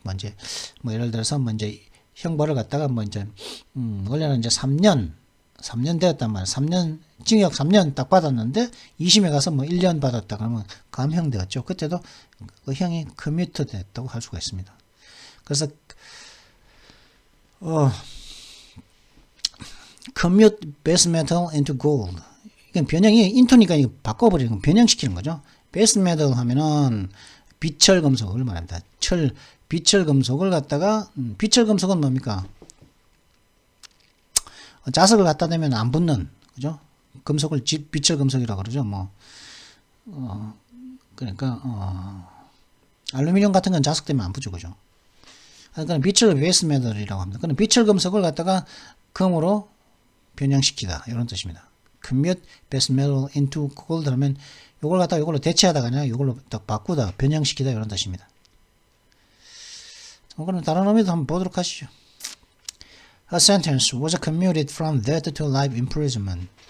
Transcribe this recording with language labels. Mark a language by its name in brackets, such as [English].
[Korean] 이제 예를 들어서 이제 형벌을 갖다가 이제 원래는 이제 3년 되었단 말이에요. 3년 징역 3년 딱 받았는데 2심에 가서 1년 받았다 그러면 감형되었죠. 그때도 그 형이 커뮤트 됐다고 할 수가 있습니다. 그래서 [English] commute base metal into gold. [Korean] 이건 변형이 인투니까 이거 바꿔버리는 거, 변형시키는 거죠. base metal 하면은 비철 금속을 말합니다. 비철 금속을 갖다가 비철 금속은 뭡니까? 자석을 갖다 대면 안 붙는, 그죠? 금속을 비철 금속이라고 그러죠. 그러니까 알루미늄 같은 건 자석되면 안 붙죠, 그죠? 그러니까 비철 베이스 메tal이라고 합니다. 그럼 비철 금속을 갖다가 금으로 변형시키다 이런 뜻입니다. [English] Convert base metal into gold [Korean] 하면 이걸 갖다가 이걸로 대체하다가 아니라 이걸로 딱 바꾸다, 변형시키다 이런 뜻입니다. 그럼 다른 의미도 한번 보도록 하시죠. [English] A sentence was commuted from death to life imprisonment.